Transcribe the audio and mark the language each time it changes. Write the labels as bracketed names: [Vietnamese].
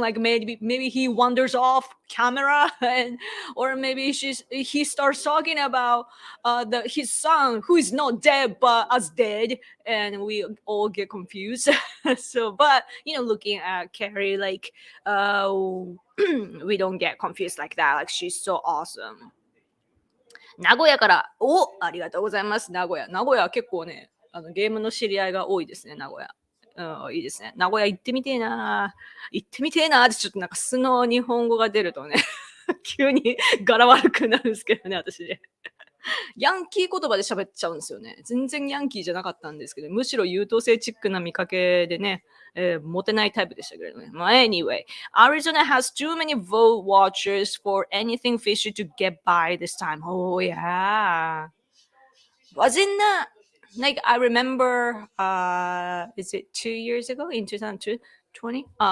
[English] Like maybe he wanders off camera and or maybe he starts talking about his son who is not dead but as dead, and we all get confused. So but you know, looking at Carrie, like we don't get confused like that. Like she's so awesome. [Japanese] 名古屋から、ありがとうございます。名古屋結構ね、ゲームの知り合いが多いですね、名古屋。いいですね。名古屋行ってみてえなってちょっとなんか素の日本語が出るとね、急に柄悪くなるんですけどね、私ね。ヤンキー言葉で喋っちゃうんですよね。全然ヤンキーじゃなかったんですけど、むしろ優等生チックな見かけでね、モテないタイプでしたけれどね。 [English] まあ、anyway, Arizona has too many vote watchers for anything fishy to get by this time. Oh, yeah. Wasn't that like I remember is it 2 years ago in 2020?